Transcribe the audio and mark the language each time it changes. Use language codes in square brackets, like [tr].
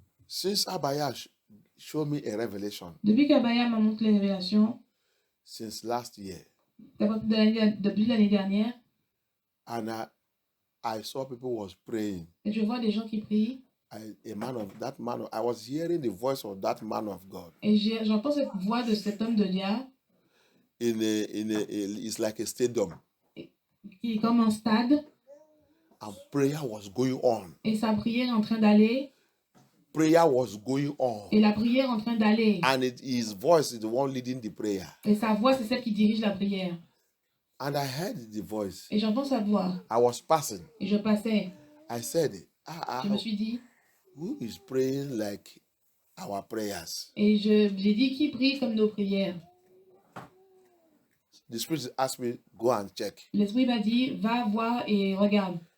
[en] Since Abaya showed me a revelation. [fr] Depuis qu'Abaya m'a montré les révélations. [en] Since last year. [fr] Depuis l'année dernière. [en] And I saw people was praying. [fr] Et je vois des gens qui prient. [en] I was hearing the voice of that man of God. [fr] Et j'entends cette voix de cet homme de Dieu. [en] It's like a stadium. [fr] Qui est comme un stade. [en] And prayer was going on. [fr] Et sa prière est en train d'aller. [en] Prayer was going on. [fr] Et la prière est en train d'aller. [en] And his voice is the one leading the prayer. [fr] Et sa voix, c'est celle qui dirige la prière. [en] And I heard the voice. [fr] Et j'entends sa voix. [en] I was passing. [fr] Et je passais. [en] I said, [fr] je me suis dit, [en] who is praying like our prayers? [fr] Et j'ai dit, qui prie comme nos prières? [en] The Spirit asked me, go and check. [fr] L'Esprit m'a dit, va voir et regarde.